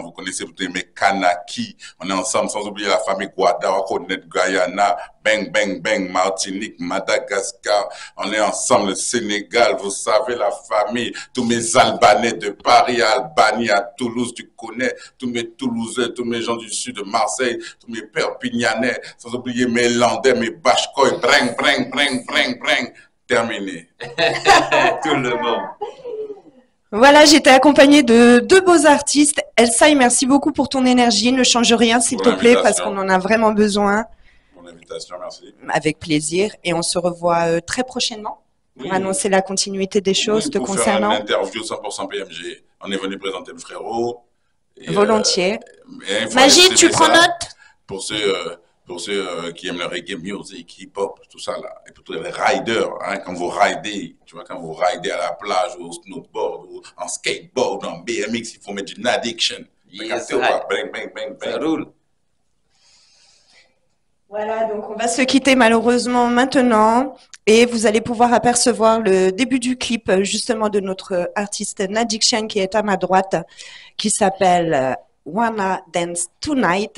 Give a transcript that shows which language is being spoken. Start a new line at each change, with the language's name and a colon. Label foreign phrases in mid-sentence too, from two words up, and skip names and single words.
French: Vous connaissez pour tous mes Kanaki, on est ensemble, sans oublier la famille Guadalajara, Guyana, Bang Bang Bang, Martinique, Madagascar, on est ensemble, le Sénégal, vous savez, la famille, tous mes Albanais de Paris à Albanie, à Toulouse, tu connais, tous mes Toulousains, tous mes gens du sud de Marseille, tous mes Perpignanais, sans oublier mes Landais, mes Bashkoy, breng, breng, breng, breng, breng, terminé. Tout le monde. Voilà, j'étais accompagnée de deux beaux artistes. Elsa, merci beaucoup pour ton énergie. Ne change rien, s'il te plaît, parce qu'on en a vraiment besoin. Mon invitation, merci. Avec plaisir. Et on se revoit très prochainement pour annoncer la continuité des choses te concernant. Faire une interview 100% PMG. On est venu présenter le frérot. Volontiers. Magie, tu prends note? Pour ceux qui aiment le
English: reggae music,
French: hip-hop, tout ça là, et pour tous les riders, hein, quand vous ridez, tu vois, quand vous ridez à la plage, ou au snowboard, ou en skateboard, en BMX, il faut mettre une addiction.
English: Yes, bang, bang, bang, bang.
French: Ça roule. Voilà, donc on va se quitter malheureusement maintenant et vous allez pouvoir apercevoir le début du clip justement de notre artiste Nadiction qui est à ma droite, qui s'appelle Wanna Dance Tonight.